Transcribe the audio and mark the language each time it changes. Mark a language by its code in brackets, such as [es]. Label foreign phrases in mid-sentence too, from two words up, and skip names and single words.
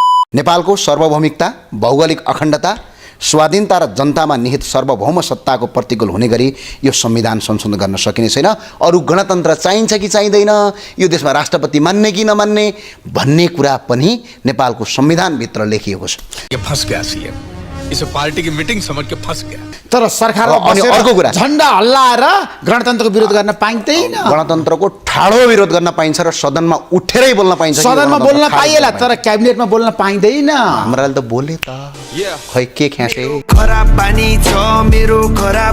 [ne] नेपालको सार्वभौमिकता, भौगोलिक अखण्डता, स्वाधीनता र जनतामा निहित सार्वभौम सत्ताको प्रतिकूल हुने गरी यो संविधान संशोधन गर्न सकिने छैन। अरु गणतन्त्र चाहिन्छ कि चाहिँदैन, यो देशमा राष्ट्रपति मान्ने कि नमान्ने भन्ने कुरा पनि नेपालको संविधानभित्र लेखिएको छ। [hi] ये फंस गया सीएम, इस पार्टी की मीटिंग समझ के फंस गया। [ne] तर सरकारमा बसेर अर्को कुरा, झण्डा हल्लाएर गणतन्त्रको विरोध गर्न पाइँदैन। गणतन्त्रको ठाडो विरोध गर्न पाइन्छ र सदनमा उठेरै बोल्न पाइन्छ। सदनमा बोल्न पाइएला तर क्याबिनेटमा बोल्न पाइँदैन। हाम्राले त बोले त खै के ख्यासे। खराब बानी छ मेरो खराब।